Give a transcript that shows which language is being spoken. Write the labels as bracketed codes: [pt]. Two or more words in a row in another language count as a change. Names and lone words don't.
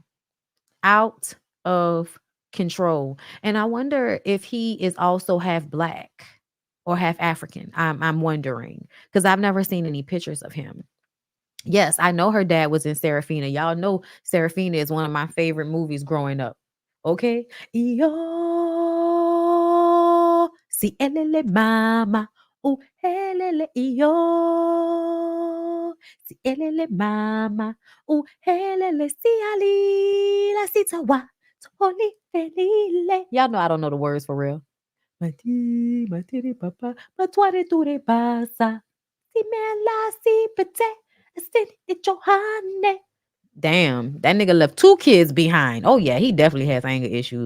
[en] Out of control. And I wonder if he is also half black or half African. I'm wondering because I've never seen any pictures of him. Yes, I know her dad was in Serafina. Y'all know Serafina is one of my favorite movies growing up. Okay? Yo, si elele mama, oh elele yo, si elele mama, oh elele si ali la si tawa, toli felile. Y'all know I don't know the words for real. Mati, mati papa, matuare ture pasa. Damn, that nigga left 2 kids behind. Oh yeah, he definitely has anger issues.